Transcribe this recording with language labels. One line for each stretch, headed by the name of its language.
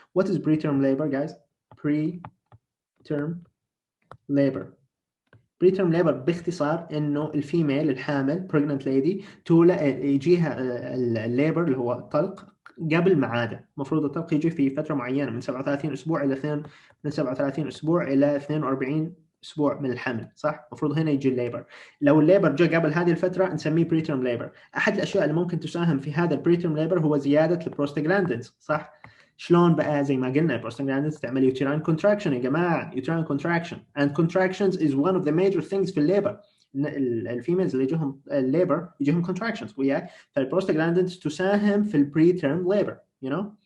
English: what is preterm labor guys؟ preterm labor.
Arabic: preterm labor باختصار انه الفيميل الحامل
English: pregnant lady
Arabic: يجيها الليبر اللي هو الطلق قبل ميعاده. المفروض الطلق يجي في فتره معينه من 37 اسبوع الى من 37 اسبوع الى 42 اسبوع من الحمل، صح؟ المفروض هنا يجي الليبر. لو الليبر جاء قبل هذه الفتره نسميه preterm labor. احد الاشياء اللي ممكن تساهم في هذا البريترم ليبر هو زياده البروستاجلاندينز، صح؟ شلون بقى؟ زي ما قلنا البروستاجلاندينز تعمل uterine contraction يا جماعه.
English: uterine contraction and contractions is one of the major things
Arabic: في الليبر. الفيميلز اللي يجيهم الليبر يجيهم contractions وياك، فالبروستاجلاندينز تساهم في البريترم ليبر
English: you know.